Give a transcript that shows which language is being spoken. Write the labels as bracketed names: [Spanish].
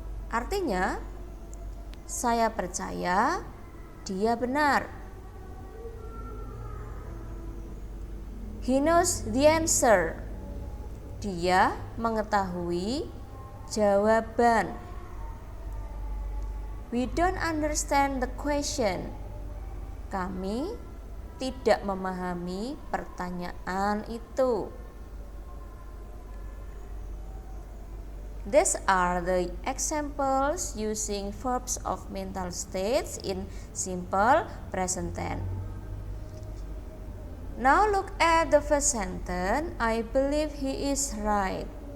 [Indonesian] Artinya, saya percaya dia benar. [English] He knows the answer. [Indonesian] Dia mengetahui jawaban. [English] We don't understand the question. [Indonesian] Kami tidak memahami pertanyaan itu. [English] These are the examples using verbs of mental states in simple present tense. Now look at the first sentence. I believe he is right.